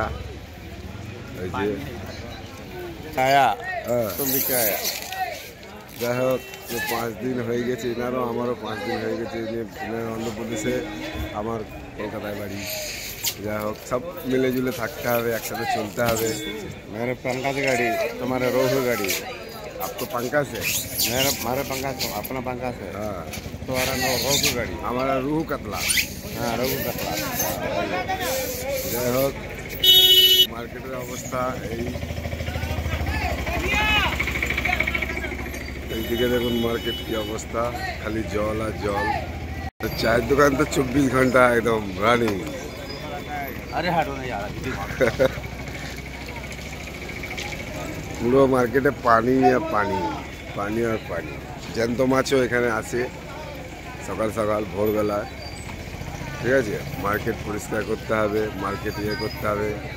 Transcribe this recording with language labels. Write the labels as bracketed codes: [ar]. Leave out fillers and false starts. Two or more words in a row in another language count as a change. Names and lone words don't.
[bn] এই যে আয়া তুমি কে আয়া। যাই হোক, 5 দিন হয়ে গেছে এনারও, আমারও 5 দিন হয়ে গেছে। এনার অন্ধ্রপ্রদেশে, আমার কলকাতায় বাড়ি। যাই হোক, সব মিলে जुले থাকতে হবে, একসাথে চলতে হবে। [hi] मेरे पंखा से गाड़ी, तुम्हारे रोहू गाड़ी। आपको पंखा से? हमारे पंखा से, अपना पंखा से। हाँ, तुम्हारा रोहू गाड़ी, हमारा रूह कतला। हाँ रोहू कतला। [bn] যাই হোক, মার্কেটের অবস্থা এইদিকে দেখুন মার্কেট কি অবস্থা, খালি জল আর জল। চায়ের দোকান তো 24 ঘন্টা একদম রানিং। [hi] अरे हटो ना यार। [bn] পুরো মার্কেটে পানি আর পানি, পানি আর পানি। জ্যান্ত মাছও এখানে আসে সকাল সকাল ভোরবেলা। ঠিক আছে, মার্কেট পরিষ্কার করতে হবে, মার্কেট ইয়ে করতে হবে।